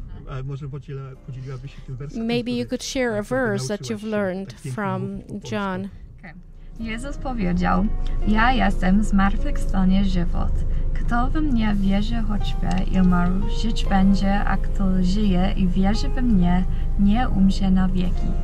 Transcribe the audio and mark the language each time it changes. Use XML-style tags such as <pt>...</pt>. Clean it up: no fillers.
<pl>A może podzieliłabyś się tym wersem?</pl> <en>Maybe you could share a verse that you've learned from John.</en> <pl>Jezus powiedział: Ja jestem zmartwychwstanie żywot. Kto we mnie wierzy, choćby i umarł, żyć będzie, a kto żyje i wierzy we mnie, nie umrze na wieki.</pl>